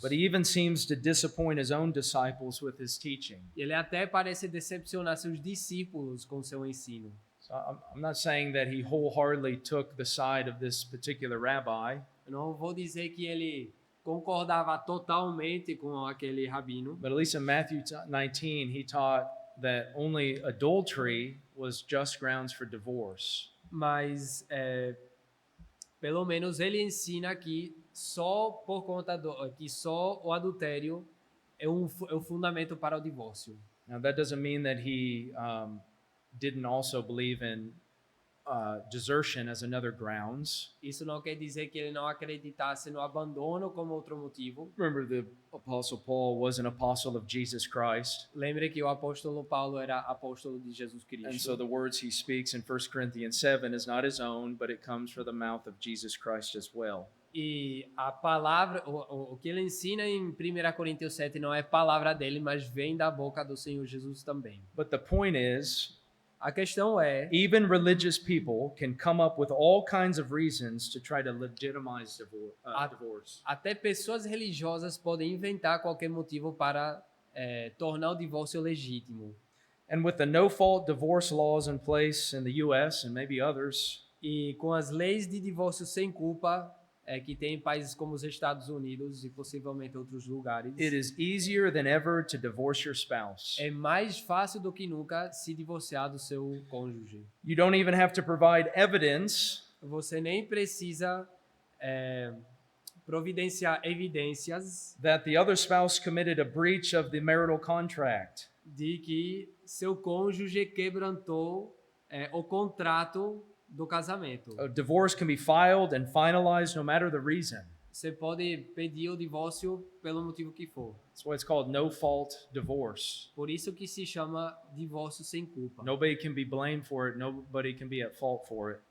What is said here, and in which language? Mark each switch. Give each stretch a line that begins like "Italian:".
English: But he even seems to disappoint his own disciples with his teaching.
Portuguese: Ele até parece decepcionar seus discípulos com seu ensino.
English: So I'm not saying that he wholeheartedly took the side of this particular rabbi,
Portuguese: Eu não vou dizer que ele concordava totalmente com aquele rabino,
English: but at least in Matthew 19, he taught that only adultery was just grounds for divorce.
Portuguese: mas pelo menos ele ensina que só por conta que só o adultério é o fundamento para o divórcio.
English: Now, that doesn't mean that he didn't also believe in desertion as another grounds.
Portuguese: Isso não quer dizer que ele não acreditasse no abandono como outro motivo.
English: Remember, the Apostle Paul was an apostle of Jesus Christ.
Portuguese: Lembre que o apóstolo Paulo era apóstolo de Jesus
English: And so
Portuguese: Cristo.
English: the words he speaks in 1 Corinthians 7 is not his own, but it comes from the mouth of Jesus Christ as well.
Portuguese: E a palavra, o que ele ensina em 1 Coríntios 7 não é palavra dele, mas vem da boca do Senhor Jesus também.
English: But the point is,
Portuguese: A questão é,
English: even religious people can come up with all kinds of reasons to try to legitimize divorce.
Portuguese: até pessoas religiosas podem inventar qualquer motivo para tornar o divórcio legítimo.
English: And with the no-fault divorce laws in place in the US and maybe others,
Portuguese: E com as leis de divórcio sem culpa que tem em países como os Estados Unidos e possivelmente outros lugares,
English: it is easier than ever to divorce your spouse.
Portuguese: é mais fácil do que nunca se divorciar do seu cônjuge.
English: You don't even have to provide evidence
Portuguese: Você nem precisa providenciar evidências
English: that the other spouse committed a breach of the marital contract.
Portuguese: de que seu cônjuge quebrantou o contrato do casamento.
English: A divorce can be filed and finalized no matter the reason.
Portuguese: Você pode pedir o divórcio pelo motivo que for.
English: That's why it's called no-fault divorce.
Portuguese: Por isso que se chama divórcio sem culpa.
English: Nobody can be blamed for it. Nobody can be at fault for it.